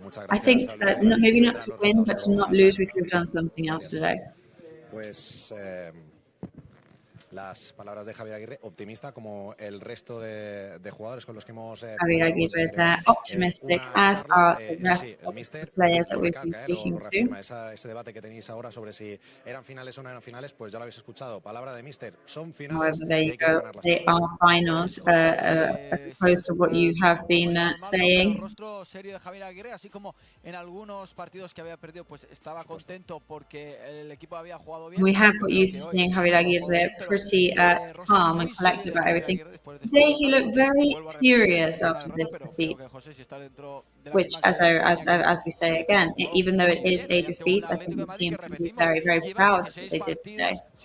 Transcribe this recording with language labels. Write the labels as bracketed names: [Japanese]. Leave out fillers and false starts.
[English] I think that maybe not to win, but to not lose, we could have done something else today. [Spanish] Pues las palabras de Javier Aguirre, optimista como el resto de jugadores con los que hemos [English] Javier Aguirre, they're optimistic, as are the rest of the players that we've been speaking to. [Spanish] Ese debate que tenéis ahora sobre si eran finales o no eran finales, pues ya lo habéis escuchado. Palabra de míster, son finales. [English] However, there you go. They are finals, as opposed to what you have been saying. [Spanish] Rostro serio de Javier Aguirre, así como en algunos partidos que había perdido, pues estaba contento porque el equipo había jugado bien. [English] We have got used to seeing Javier Aguirre pretty calm and collected about everything. Today he looked very serious after this defeat, which, as we say again, even though it is a defeat, I think the team can be very, very proud of what they did today.